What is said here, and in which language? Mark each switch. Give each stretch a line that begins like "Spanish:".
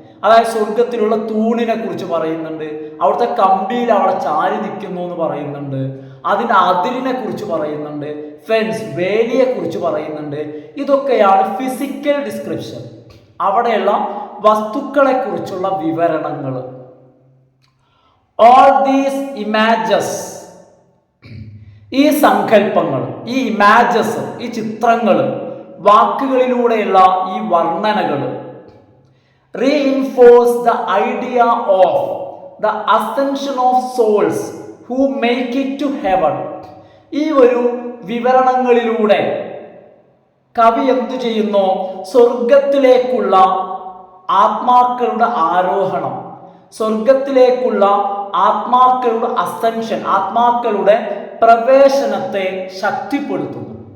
Malayalam: അതായത് സ്വർഗത്തിലുള്ള തൂണിനെ കുറിച്ച് പറയുന്നുണ്ട്, അവിടുത്തെ കമ്പിയിൽ അവിടെ ചാരി നിൽക്കുന്നു എന്ന് പറയുന്നുണ്ട്, അതിൻ്റെ അതിരിനെ കുറിച്ച് പറയുന്നുണ്ട്, ഫെൻസ് വേലിയെ കുറിച്ച് പറയുന്നുണ്ട്. ഇതൊക്കെയാണ് ഫിസിക്കൽ ഡിസ്ക്രിപ്ഷൻ, അവിടെയുള്ള വസ്തുക്കളെ കുറിച്ചുള്ള വിവരണങ്ങൾ.
English: all these images,
Malayalam: ഈ സങ്കല്പങ്ങൾ, ഈ ഇമാജസ്, ഈ ചിത്രങ്ങൾ, വാക്കുകളിലൂടെയുള്ള ഈ വർണ്ണനകൾ
English: reinforce the idea of the ascension of souls who make it to heaven.
Malayalam: ഈ ഒരു വിവരണങ്ങളിലൂടെ കവി എന്തു ചെയ്യുന്നു? സ്വർഗത്തിലേക്കുള്ള ആത്മാക്കളുടെ ആരോഹണം, സ്വർഗത്തിലേക്കുള്ള ആത്മാക്കളുടെ അസെൻഷൻ, ആത്മാക്കളുടെ പ്രവേശനത്തെ ശക്തിപ്പെടുത്തുന്നു.